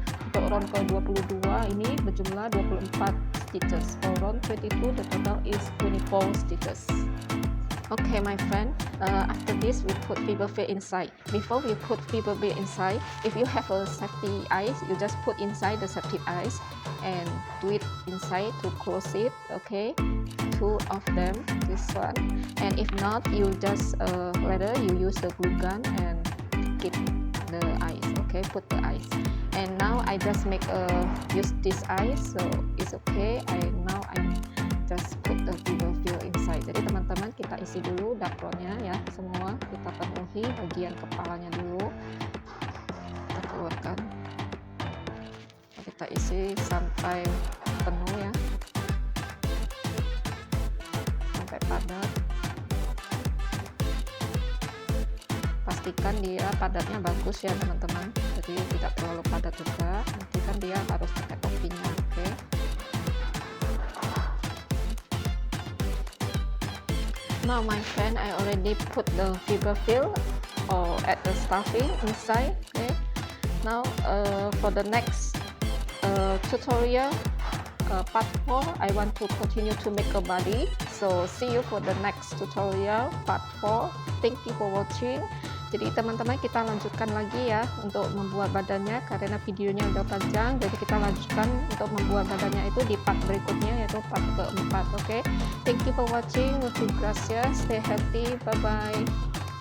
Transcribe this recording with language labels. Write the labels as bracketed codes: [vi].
[id] Untuk round ke 22 ini berjumlah 24 stitches. [en] For round 22 the total is 24 stitches. Okay, my friend, after this we put fiber fill inside. Before we put fiber fill inside, if you have a safety eyes, you just put inside the safety eyes and do it inside to close it. Okay, 2 of them, this one, and if not, you just whether you use the glue gun and keep the eyes. Okay, put the eyes. And now I just make use this eyes, so it's okay. Now I'm just put the fiber fill inside. [id] Jadi teman-teman, kita isi dulu dakronnya ya, semua kita penuhi bagian kepalanya dulu, kita keluarkan, kita isi sampai penuh ya, sampai padat. Pastikan dia padatnya bagus ya teman-teman, jadi tidak terlalu padat juga, nanti kan dia harus pakai topinya. Oke. [en] Now my friend, I already put the fiber fill or at the stuffing inside. Okay. Now for the next tutorial, part 4, I want to continue to make a body. So see you for the next tutorial, part 4. Thank you for watching. [id] Jadi teman-teman, kita lanjutkan lagi ya untuk membuat badannya, karena videonya udah panjang, jadi kita lanjutkan untuk membuat badannya itu di part berikutnya, yaitu part keempat. Oke, [en] thank you for watching. [es] Muchas gracias, [en] stay healthy, bye bye.